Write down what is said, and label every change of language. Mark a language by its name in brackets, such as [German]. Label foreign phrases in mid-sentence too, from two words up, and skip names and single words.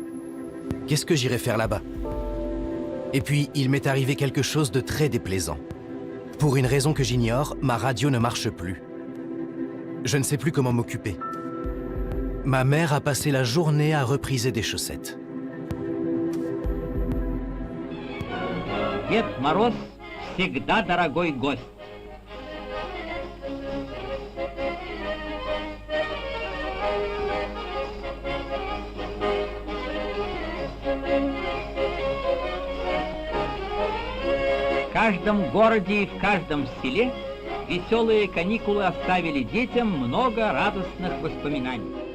[French] Qu'est-ce que j'irais faire là-bas? Et puis, il m'est arrivé quelque chose de très déplaisant. Pour une raison que j'ignore, ma radio ne marche plus. Je ne sais plus comment m'occuper. Ma mère a passé la journée à repriser des chaussettes. [Russian] Дед Мороз всегда дорогой гость. В каждом городе и в каждом селе веселые каникулы оставили детям много радостных воспоминаний.